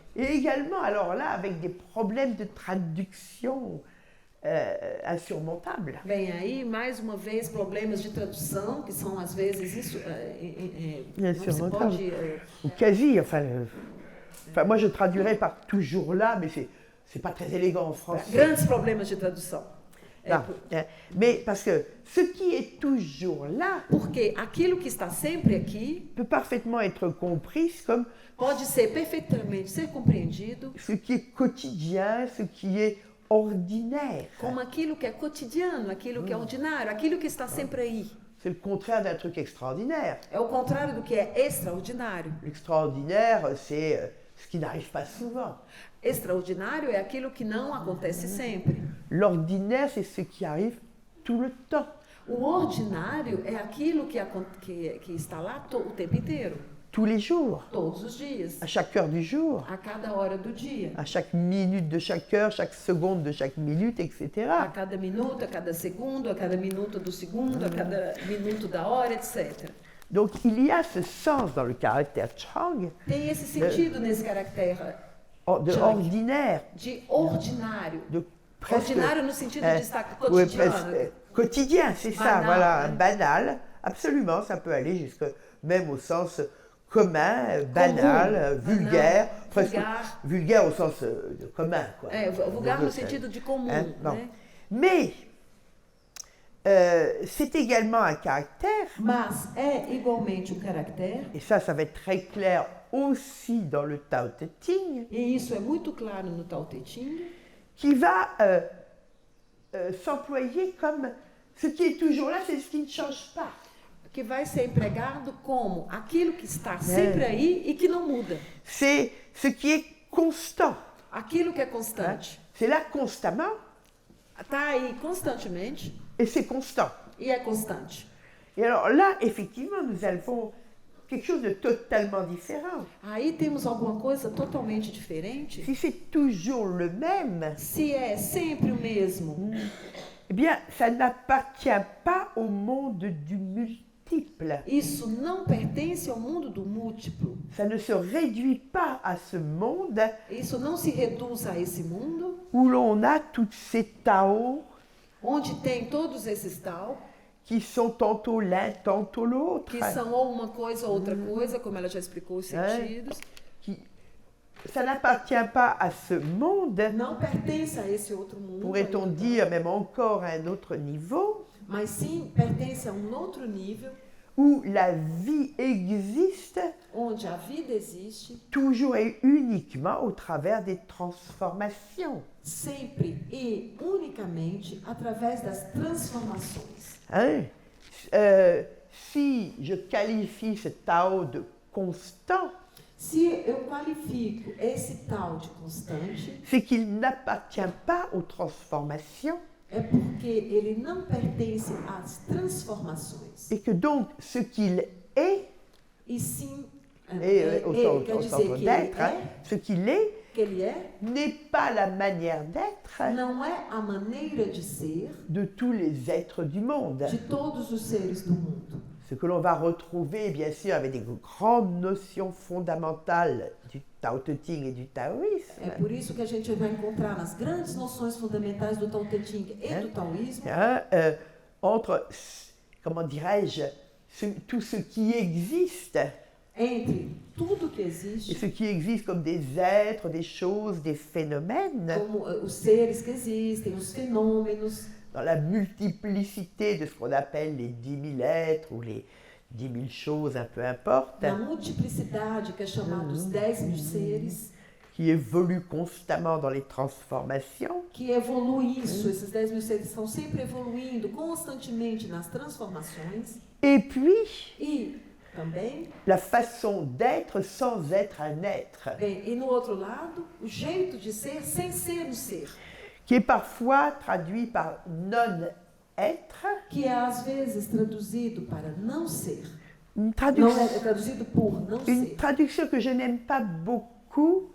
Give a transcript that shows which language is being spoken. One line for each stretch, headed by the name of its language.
French: Et également, alors là, avec des problèmes de traduction insurmontables.
Portuguese: Bem, aí, mais uma vez, problemas de tradução, que são, às vezes, isso... não se pode...
French: Ou quasi, enfin, moi je traduirais par toujours là, mais c'est pas très élégant en français.
Portuguese: Grandes problemas de tradução.
French: Non, mais parce que ce qui est toujours là
Portuguese: Porque aquilo que está sempre aqui
French: peut parfaitement être compris comme
Portuguese: pode ser perfeitamente ser compreendido
French: ce qui est quotidien, ce qui est ordinaire.
Portuguese: como aquilo que é cotidiano, aquilo que é ordinário, aquilo que está sempre aí.
French: C'est le contraire d'un truc extraordinaire.
Portuguese: É o contrário do que é extraordinário.
French: L'extraordinaire, c'est ce qui n'arrive pas souvent.
Portuguese: Extraordinário é aquilo que não acontece sempre.
French: L'ordinaire, c'est ce qui arrive tout le temps.
Portuguese: O ordinário é aquilo que está lá o tempo inteiro,
French: Tous les jours,
Portuguese: todos os dias,
French: à chaque heure du jour,
Portuguese: a cada hora do dia,
French: à chaque minute de chaque heure, chaque seconde de chaque minute, etc.
Portuguese: a cada minuto, a cada segundo, a cada minuto do segundo, a cada minuto da hora, etc.
French: Donc il y a ce sens dans le caractère Chang
Portuguese: Tem esse sentido nesse caractere
French: de
Portuguese: Chang,
French: ordinaire,
Portuguese: de ordinário.
French: de presque
Portuguese: Ordinário no sentido de estar
French: ouais,
Portuguese: cotidiano.
French: presque, quotidien, c'est ça,
Portuguese: Banal,
French: voilà, hein. banal, absolument, ça peut aller jusque même au sens commun, banal, vulgaire, presque vulgaire au sens de commun, quoi.
Portuguese: Vulgar no sentido de comum,
French: Hein, non.
Portuguese: né?
French: Mais c'est également un caractère,
Portuguese: Mas é igualmente caractere,
French: et ça va être très clair aussi dans le Tao Te Ching,
Portuguese: e isso é muito claro no Tao Te Ching,
French: qui va s'employer comme ce qui est toujours là, c'est ce qui ne change pas.
Portuguese: que vai ser empregado como aquilo que está sempre aí e que não muda.
French: C'est ce qui est constant.
Portuguese: Aquilo que é constante.
French: C'est là constamment
Portuguese: Está aí constantemente
French: et c'est constant.
Portuguese: e é constante.
French: Et alors là, effectivement, nous avons quelque chose de totalement différent.
Portuguese: Aí temos alguma coisa totalmente diferente.
French: Si c'est toujours le même,
Portuguese: Se é sempre o mesmo,
French: eh bien, ça n'appartient pas au monde du multiple.
Portuguese: isso não pertence ao mundo do múltiplo.
French: Ça ne se réduit pas à ce monde
Portuguese: Isso não se reduz a esse mundo
French: où l'on a toutes ces Taos
Portuguese: onde tem todos esses tal,
French: qui sont tantôt l'un, tantôt l'autre,
Portuguese: que são ou uma coisa ou outra coisa, como ela já explicou os sentidos,
French: ça n'appartient pas à ce monde,
Portuguese: não pertence a esse outro mundo,
French: pourrait-on dire, même encore à un autre niveau,
Portuguese: mas sim pertence a outro nível,
French: où la vie existe
Portuguese: onde a vida existe,
French: toujours et uniquement au travers des transformations.
Portuguese: sempre e unicamente através das transformações.
French: Hein? Si je qualifie ce Tao de constant,
Portuguese: Se eu qualifico esse tal de constante,
French: c'est qu'il n'appartient pas aux transformations
Portuguese: é porque ele não pertence às transformações.
French: et que donc ce qu'il est,
Portuguese: E sim,
French: et au
Portuguese: quer dizer
French: centre
Portuguese: que
French: d'être, hein, ce qu'il est
Portuguese: que ele é,
French: n'est pas la manière d'être
Portuguese: não é a maneira de ser
French: de tous les êtres du monde.
Portuguese: de todos os seres do mundo.
French: Ce que l'on va retrouver, bien sûr, avec des grandes notions fondamentales du Tao Te Ching et du taoïsme.
Portuguese: É por isso que a gente vai encontrar nas grandes noções fundamentais do Tao Te Ching e do taoísmo,
French: Hein, entre, comment dirais-je, tout ce qui existe,
Portuguese: entre tudo que
French: et
Portuguese: existe,
French: ce qui existe comme des êtres, des choses, des phénomènes,
Portuguese: como os seres que existem, os fenômenos,
French: dans la multiplicité de ce qu'on appelle les 10 000 êtres ou les 10 000 choses, un peu importe,
Portuguese: na multiplicidade que é chamado os 10.000 seres,
French: qui évoluent constamment dans les transformations,
Portuguese: que evolui isso, esses 10.000 seres estão sempre evoluindo constantemente nas transformações,
French: et puis
Portuguese: e também,
French: la façon d'être sans être un être,
Portuguese: bem, e no outro lado, o jeito de ser sem ser um ser,
French: qui est parfois traduit par non-être,
Portuguese: que é às vezes traduzido para não ser,
French: une
Portuguese: não
French: traduction,
Portuguese: é traduzido por não
French: une
Portuguese: ser.
French: traduction que je n'aime pas beaucoup,